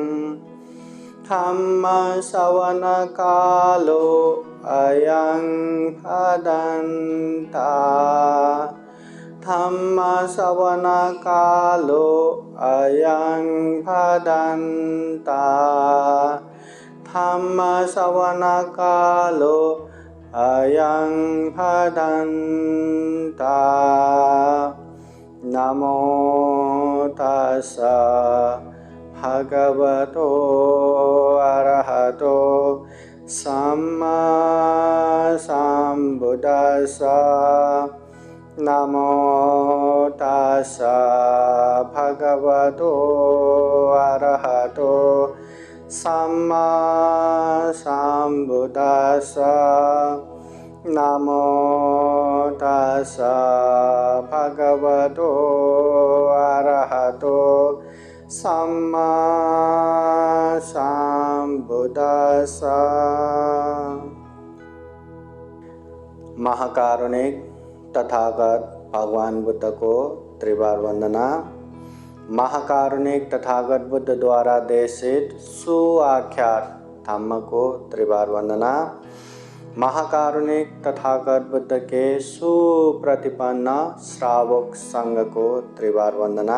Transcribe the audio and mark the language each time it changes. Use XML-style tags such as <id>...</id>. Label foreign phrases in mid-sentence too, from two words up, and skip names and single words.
<pi>धम्मश्रवणकालो अयं भदन्ता धम्मश्रवणकालो अयं भदन्ता धम्मश्रवणकालो अयं भदन्ता नमो तस्सै भगवतो अरहतो सम्मा सम्बुद्दस्सा नमो तस्सै भगवतो अरहतो सम्मा सम्बुद्दस्सा नमो तस्सै भगवतो अरहतो सम्मा सम्बुद्दस्सा।</pi> <hi>महाकारुणिक तथागत भगवान बुद्ध को त्रिबार वंदना। महाकारुणिक तथागत बुद्ध द्वारा देशित सुआख्यात धम्म को त्रिबार वंदना। महाकारुणिक तथागत बुद्ध के सुप्रतिपन्न श्रावक संघ को त्रिबार वंदना।</hi>